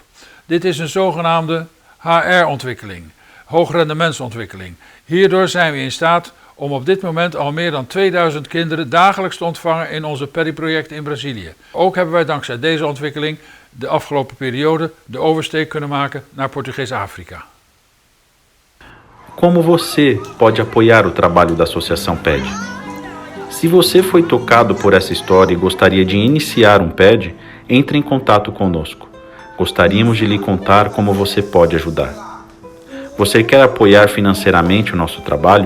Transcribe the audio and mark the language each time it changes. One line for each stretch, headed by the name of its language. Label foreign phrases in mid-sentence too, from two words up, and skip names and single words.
Dutch: Dit is een zogenaamde HR-ontwikkeling, hoogrendementsontwikkeling. Hierdoor zijn we in staat om op dit moment al meer dan 2000 kinderen dagelijks te ontvangen in onze PEDI-projecten in Brazilië. Ook hebben wij dankzij deze ontwikkeling de afgelopen periode de oversteek kunnen maken naar Portugees-Afrika.
Portuguese: Como você pode apoiar o trabalho da Associação PED? Se você foi tocado por essa história e gostaria de iniciar um PED, entre em contato conosco. Gostaríamos de lhe contar como você pode ajudar. Você quer apoiar financeiramente o nosso trabalho?